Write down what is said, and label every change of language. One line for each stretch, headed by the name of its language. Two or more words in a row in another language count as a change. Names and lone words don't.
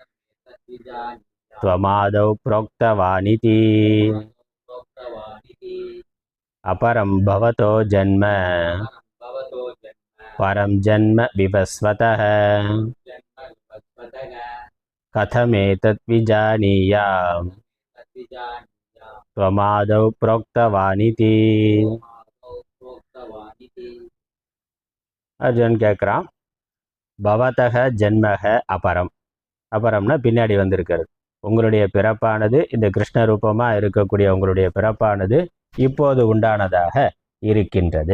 Sanskrit: त्वमादौ प्रोक्तवानिति अपरं भवतो जन्म परं जन्म विवस्वतः कथमेतद् विजानीयाम् त्वमादौ प्रोक्तवानिति.
Tamil: அர்ஜுன் கேட்குறான்,
Sanskrit: भवतो जन्म अपरम्.
Tamil: அபரம்னா பின்னாடி வந்திருக்கிறது. உங்களுடைய பிறப்பானது இந்த கிருஷ்ண ரூபமாக இருக்கக்கூடிய உங்களுடைய பிறப்பானது இப்போது உண்டானதாக இருக்கின்றது.